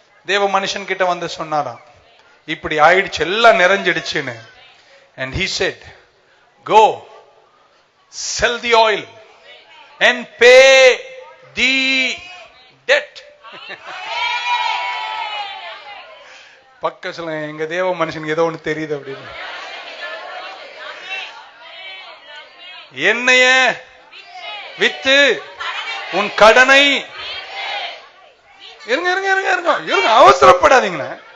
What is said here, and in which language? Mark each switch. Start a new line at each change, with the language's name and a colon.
Tamil: தேவ மனுஷன் கிட்ட வந்து சொன்னாராம், இப்படி ஆயிடுச்சு, எல்லாம் நிறைஞ்சிடுச்சுன்னு.
English: And he said, go sell the oil and pay the debt.
Tamil: பக்க சொல்ல, எங்க தேவ மனுஷனுக்கு ஏதோ ஒண்ணு தெரியுது அப்படின்னு. என்னைய வித்து உன் கடனை, இருங்க இருங்க இருங்க இருங்க இருங்க, அவசரப்படாதீங்க.